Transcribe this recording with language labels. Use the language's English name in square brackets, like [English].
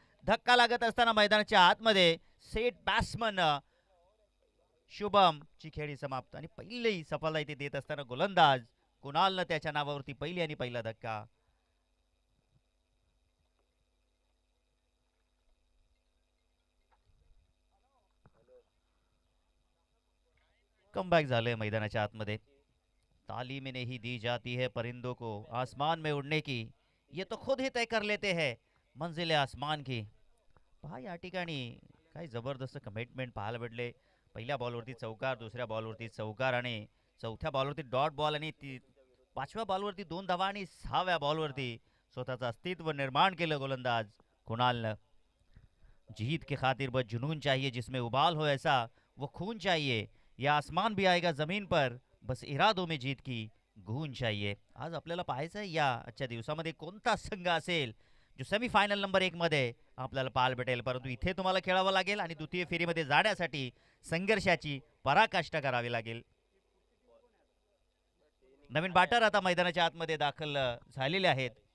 [Marathi] धक्का लागत असताना मैदानाच्या आतमध्ये सेट बॅट्समन शुभम ची खेळी समाप्त आणि पहिली सफलता इथे देत असताना गोलंदाज कुणालनं त्याच्या नावावरती पहिली आणि पहिला धक्का. कमबॅक झाले मैदानाच्या आतमध्ये. [Hindi] तालीम नहीं दी जाती है परिंदों को आसमान में उड़ने की, ये तो खुद ही तय कर लेते हैं मंजिल आसमान की. [Marathi] पहा या ठिकाणी काय जबरदस्त कमिटमेंट पाहायला भेटले. पहिल्या बॉलवरती चौकार, दुसऱ्या बॉलवरती चौकार आणि चौथ्या बॉलवरती डॉट बॉल आणि 5व्या बॉलवरती 2 धावा आणि 6व्या बॉलवरती स्वतःचं अस्तित्व निर्माण केलं गोलंदाज कुणालनं. [Hindi] जीत के खातिर बस जुनून चाहिए जिसमें उबाल हो ऐसा वो खून चाहिए. या आसमान भी आएगा जमीन पर बस इरादों में जीत की गूंज चाहिए. [Marathi] आज आपल्याला पाहायचं आहे या आजच्या दिवसामध्ये कोणता संघ असेल जो सेमीफायनल नंबर 1 मध्ये आपल्याला पाहायला भेटेल. परंतु इथे तुम्हाला खेळावं लागेल आणि द्वितीय फेरीमध्ये जाण्यासाठी संघर्षाची पराकाष्ठा करावी लागेल. नवीन बॅटर आता मैदानाच्या आतमध्ये दाखल झालेले आहेत.